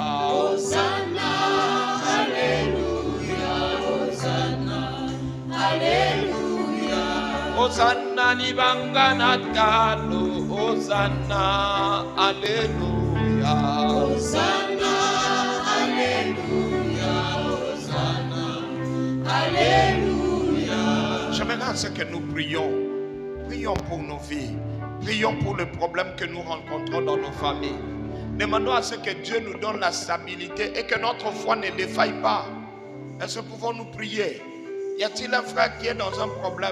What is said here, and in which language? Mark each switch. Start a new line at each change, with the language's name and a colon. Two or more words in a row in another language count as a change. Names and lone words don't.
Lingala: Hosanna, Alléluia, Hosanna, Alléluia. Hosanna libanga natalo, Hosanna, Alléluia, Hosanna, Alléluia, Hosanna, Alléluia.
French: J'aimerais à ce que nous prions. Prions pour nos vies. Prions pour les problèmes que nous rencontrons dans nos familles. Demandons à ce que Dieu nous donne la stabilité et que notre foi ne défaille pas. Est-ce que pouvons-nous prier? Y a-t-il un frère qui est dans un problème?